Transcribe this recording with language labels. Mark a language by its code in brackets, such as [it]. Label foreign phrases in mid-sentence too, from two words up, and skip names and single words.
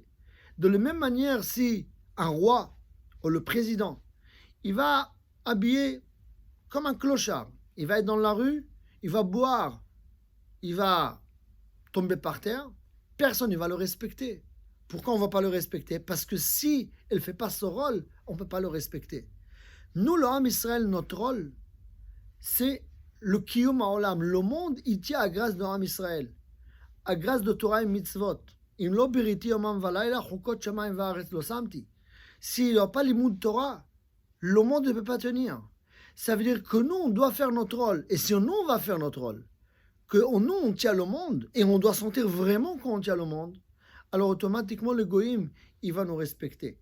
[fr] De la même manière, si un roi ou le président, il va habiller comme un clochard, il va être dans la rue, il va boire, il va tomber par terre, personne ne va le respecter. Pourquoi on ne va pas le respecter? Parce que si elle ne fait pas son rôle, on ne peut pas le respecter. Nous, le [he] עם ישראל, [fr] notre rôle, c'est le [he] קיום העולם. [fr] Le monde, il tient à grâce de [he] עם ישראל, [fr] à grâce de Torah et Mitzvot. [he] אם לא בריתי יומם ולילה חקות שמים וארץ לא שמתי. [fr] S'il n'y a pas [he] לימוד תורה, [fr] le monde ne peut pas tenir. Ça veut dire que nous, on doit faire notre rôle. Et si nous, on va faire notre rôle, que nous, on tient le monde, et on doit sentir vraiment qu'on tient le monde, alors automatiquement, le Goïm, il va nous respecter.